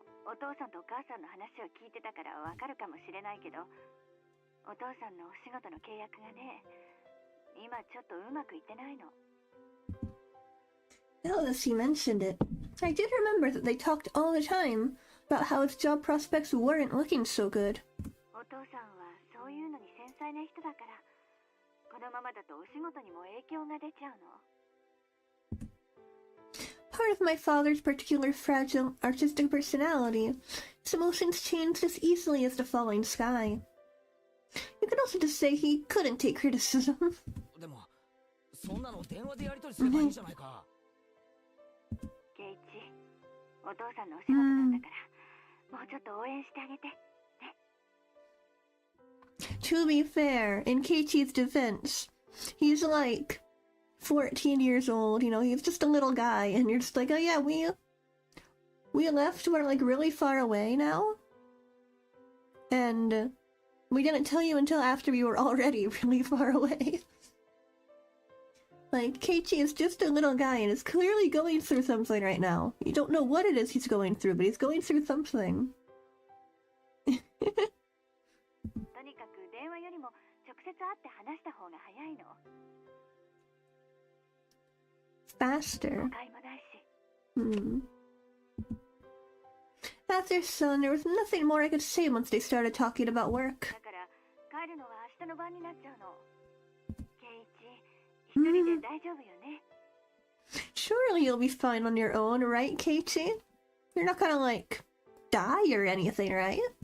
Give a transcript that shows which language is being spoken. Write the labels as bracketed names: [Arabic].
[Japanese] お父さんとお母さんの話を聞いてたからわかるかもしれないけど、お父さんのお仕事の契約がね、今ちょっとうまくいってないの。 [English] Now that he mentioned it, I did remember that they talked all the time about how his job prospects weren't looking so good. [Japanese] お父さんはそういうのに繊細な人だから、このままだとお仕事にも影響が出ちゃうの。 [English] Part of my father's particular fragile artistic personality, his emotions changed as easily as the falling sky. You You could also just say he couldn't take criticism. [Japanese] でもそんなの電話でやり取りすればいいじゃないか。ケイチ、お父さんのお仕事なんだから、もうちょっと応援してあげて。 [English] To be fair, in Keiichi's defense, he's like 14 years old, you know, he's just a little guy, and you're just like, oh yeah, we left, we're like really far away now, and we didn't tell you until after we were already really far away. Like, Keiichi is just a little guy and is clearly going through something right now. You don't know what it is he's going through, but he's going through something. [Japanese] とにかく電話よりも直接会って話した方が早いの。誤解もないし。 [English] As their son, there was nothing more I could say once they started talking about work. [Japanese] だから帰るのは明日の晩になっちゃうの。ケイチ、一人で大丈夫よね。 [English] Surely you'll be fine on your own, right, Keiichi? You're not gonna, like, die or anything, right?